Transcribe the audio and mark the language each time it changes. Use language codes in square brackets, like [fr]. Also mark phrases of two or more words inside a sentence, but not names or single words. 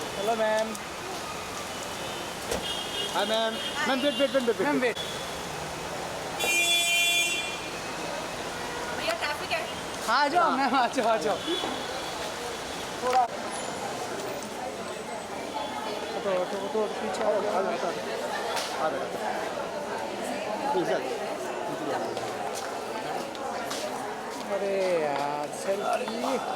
[en] Hello, ma'am. Hi, ma'am. Ma'am, wait. Ma'am, wait. [hi] भैया ट्रैफिक है। हाँ, आ जाओ मैम, आ जाओ। थोड़ा तो पीछे आ जाओ। अरे यार सेल्फी।